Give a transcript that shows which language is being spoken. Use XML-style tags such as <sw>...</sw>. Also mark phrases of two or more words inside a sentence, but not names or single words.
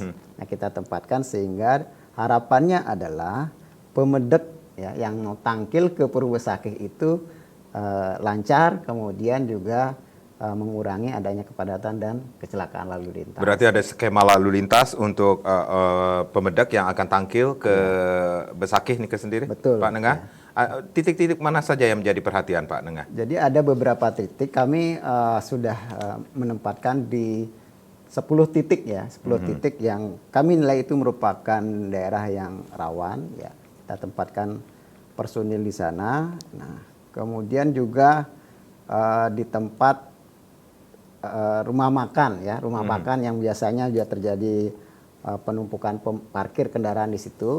<id>Nah, kita tempatkan sehingga harapannya adalah Pemedek ya, yang mau tangkil ke Pura Besakih itu lancar, kemudian juga mengurangi adanya kepadatan dan kecelakaan lalu lintas. Berarti ada skema lalu lintas untuk Pemedek yang akan tangkil ke Besakih nih ke sendiri, Betul, Pak Nengah. Ya. Titik-titik mana saja yang menjadi perhatian Pak Nengah? Jadi ada beberapa titik kami sudah menempatkan di 10 titik ya, 10 titik yang kami nilai itu merupakan daerah yang rawan ya. Kita tempatkan personil di sana. Nah, kemudian juga di tempat rumah makan ya, rumah makan yang biasanya juga terjadi penumpukan parkir kendaraan di situ.</id>